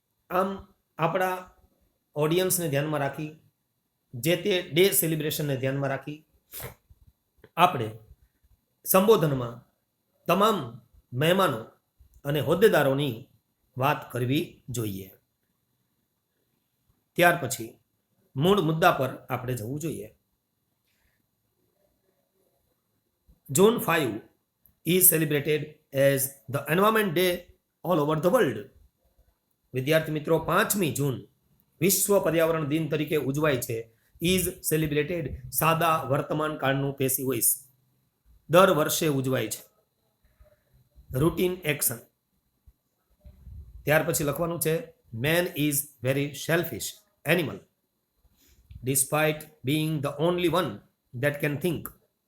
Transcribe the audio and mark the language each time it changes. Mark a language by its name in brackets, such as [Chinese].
[Gujarati] આમ આપણા ઓડિયન્સને ધ્યાનમાં રાખી, જે તે ડે સેલિબ્રેશનને ધ્યાનમાં રાખી આપણે સંબોધનમાં તમામ મહેમાનો અને હોદ્દેદારોની વાત કરવી જોઈએ. ત્યાર પછી મૂળ મુદ્દા પર આપણે જવું જોઈએ. [English] June 5 is celebrated as the Environment Day all over the world. [Gujarati] વિદ્યાર્થી મિત્રો, 5મી જૂન વિશ્વ પર્યાવરણ દિન તરીકે ઉજવાય છે. ઇઝ સેલિબ્રેટેડ સાદા વર્તમાન કાળનું પેસિવ વોઇસ, દર વર્ષે ઉજવાય છે. Routine action. ત્યાર પછી લખવાનું છે [English] Man is very selfish animal despite being the only one that can think.